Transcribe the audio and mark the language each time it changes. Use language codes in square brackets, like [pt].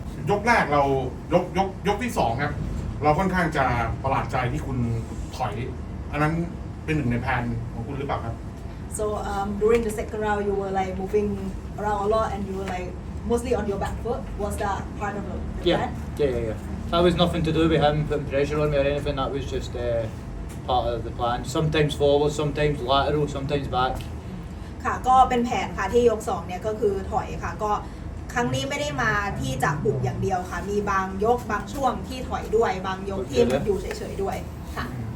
[th] ยกแรกเรายกที่2ครับเราค่อนข้างจะประหลาดใจที่คุณถอยอันนั้นเป็นหนึ่งในแผนของคุณหรือเปล่าครับ [en] So during the second round you were like moving around a lot and you were like mostly on your back foot was that part of the plan? Yeah. That was nothing to do with him putting pressure on me or anything. That was just part of the plan. Sometimes forward, sometimes lateral, sometimes back. [th] ค่ะก็เป็นแผนค่ะที่ยก2เนี่ยก็คือถอยค่ะก็ครั้งนี้ไม่ได้มาที่จะบุกอย่างเดียวค่ะมีบางยกบางช่วงที่ถอยด้วยบางยกที่มันอยู่เฉยๆด้วยค่ะ